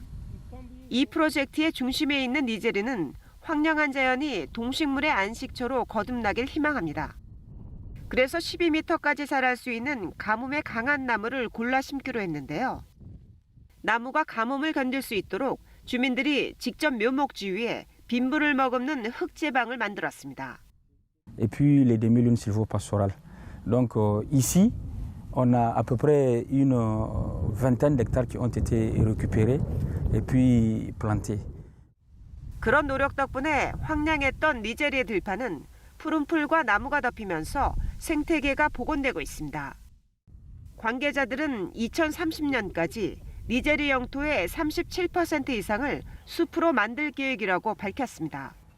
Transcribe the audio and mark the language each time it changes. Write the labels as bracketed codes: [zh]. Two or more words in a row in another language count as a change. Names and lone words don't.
[ko] 이 프로젝트의 중심에 있는 니제르는 황량한 자연이 동식물의 안식처로 거듭나길 희망합니다. 그래서 12m까지 자랄 수 있는 가뭄에 강한 나무를 골라 심기로 했는데요. 나무가 가뭄을 견딜 수 있도록 주민들이 직접 묘목지 위에 빗물을 머금는 흙제방을 만들었습니다. [fr] Et puis les demi-lunes sylvopastorales. Donc ici, on a à peu près une vingtaine d'hectares qui ont été récupérés et puis plantés. [ko] 그런 노력 덕분에 황량했던 니제리의 들판은 푸른 풀과 나무가 덮이면서 생태계가 복원되고 있습니다. 관계자들은 2030년까지 니제리 영토의 37% 이상을 숲으로 만들 계획이라고 밝혔습니다.